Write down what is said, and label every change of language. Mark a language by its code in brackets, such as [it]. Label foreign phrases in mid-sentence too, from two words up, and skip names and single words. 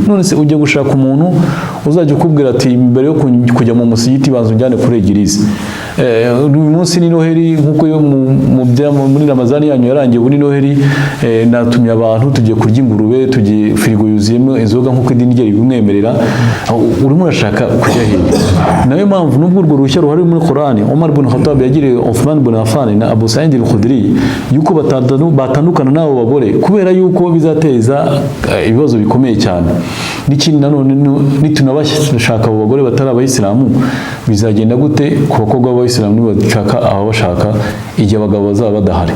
[rw] None se ujye gushaka umuntu uzajya ukubwira ati mbere yo kujya mu musigiti banza unjyane kuri egirize. Uyu munsi ni Noheli nkuko muri Ramazani yanyu yarangiye, ubu ni Noheli, natumye abantu tugiye kurya ingurube, tugiye firigo yuzuyemo inzoga nkuko idini rye ribimwemerera. Urimo urashaka kujya hehe? Nayo mpamvu nubwo urwo ruhushya ruhari muri Qur'ani, Umar ibn Khattab yagiriye Uthman ibn Affan na Abu Sa'id al-Khudri yuko batandukana n'abo bagore kubera yuko bizateza ibibazo bikomeye cyane. N'ikindi nanone nitunabashaka abo bagore batari abayisilamu, bizagenda gute ku bakobwa b'abayisilamu nibashaka ababashaka igihe abagabo bazaba badahari?